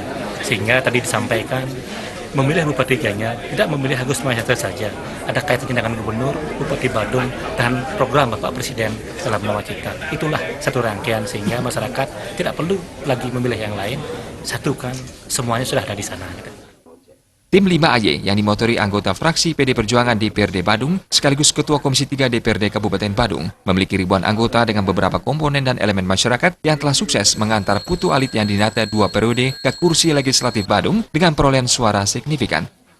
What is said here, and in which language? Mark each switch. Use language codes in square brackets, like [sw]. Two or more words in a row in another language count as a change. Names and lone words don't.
[id] Sehingga tadi disampaikan, memilih Bupati Gianyar tidak memilih Agus Mahayastra saja. Ada kaitannya dengan Gubernur, Bupati Badung, dan program Bapak Presiden dalam Nawacita. Itulah satu rangkaian sehingga masyarakat tidak perlu lagi memilih yang lain. Satukan, semuanya sudah ada di sana. Tim 5AY yang dimotori anggota fraksi PD Perjuangan DPRD Badung sekaligus Ketua Komisi 3 DPRD Kabupaten Badung memiliki ribuan anggota dengan beberapa komponen dan elemen masyarakat yang telah sukses mengantar Putu Alit Yandinata 2 periode ke kursi legislatif Badung dengan perolehan suara signifikan